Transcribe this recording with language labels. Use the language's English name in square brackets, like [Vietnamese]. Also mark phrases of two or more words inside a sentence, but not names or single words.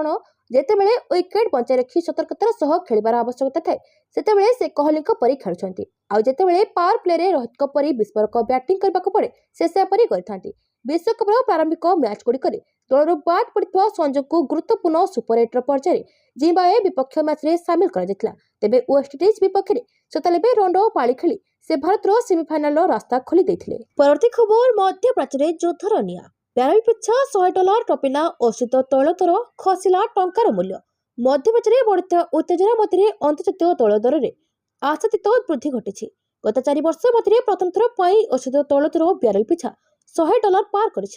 [Odia] ଯେତେବେଳେ ୱିକେଟ୍ ବଞ୍ଚାଇ ରଖି ସତର୍କତାର ସହ ଖେଳିବାର ଆବଶ୍ୟକତା ଥାଏ, ସେତେବେଳେ ସେ କୋହଲିଙ୍କ ପରି ଖେଳୁଛନ୍ତି, ଆଉ ଯେତେବେଳେ ପାୱାର ପ୍ଲେରେ ରୋହିତଙ୍କ ପରି ବିସ୍ଫୋରକ ବ୍ୟାଟିଂ କରିବାକୁ ପଡ଼େ, ସେ ସେପରି କରିଥାନ୍ତି। ବିଶ୍ୱକପର ପ୍ରାରମ୍ଭିକ ମ୍ୟାଚ୍ଗୁଡ଼ିକରେ ଦଳରୁ ବାଦ୍ ପଡ଼ିଥିବା ସଞ୍ଜୁଙ୍କୁ ଗୁରୁତ୍ୱପୂର୍ଣ୍ଣ ସୁପର 8ର ପର୍ଯ୍ୟାୟରେ ଜିମ୍ବାୱେ ବିପକ୍ଷ ମ୍ୟାଚ୍ରେ ସାମିଲ କରାଯାଇଥିଲା। ତେବେ ୱେଷ୍ଟଇଣ୍ଡିଜ୍ ବିପକ୍ଷରେ 97 ରନ୍ର ପାଳି ଖେଳି ସେ ଭାରତର ସେମିଫାଇନାଲ ରାସ୍ତା ଖୋଲି ଦେଥିଲେ। ପରବର୍ତ୍ତୀ ଖବର ମଧ୍ୟପ୍ରାଚ୍ୟରେ ଯୁଦ୍ଧର ନିଆଁ। ବ୍ୟାରେଲ ପିଛା $100 ଟପିଲା ଔଷଧ ତୈଳ ଦର ଖସିଲା ଟଙ୍କାର ମୂଲ୍ୟ। ମଧ୍ୟପ୍ରାଚ୍ୟରେ ବଢୁଥିବା ଉତ୍ତେଜନା ମଧ୍ୟରେ ଅନ୍ତର୍ଜାତୀୟ ତୈଳ ଦରରେ ଆଶାତୀତ ବୃଦ୍ଧି ଘଟିଛି। ଗତ 4 ବର୍ଷ ମଧ୍ୟରେ ପ୍ରଥମ ଥର ପାଇଁ ଔଷଧ ତୈଳ ଦର ବ୍ୟାରେଲ ପିଛା $100 ପାର କରିଛି।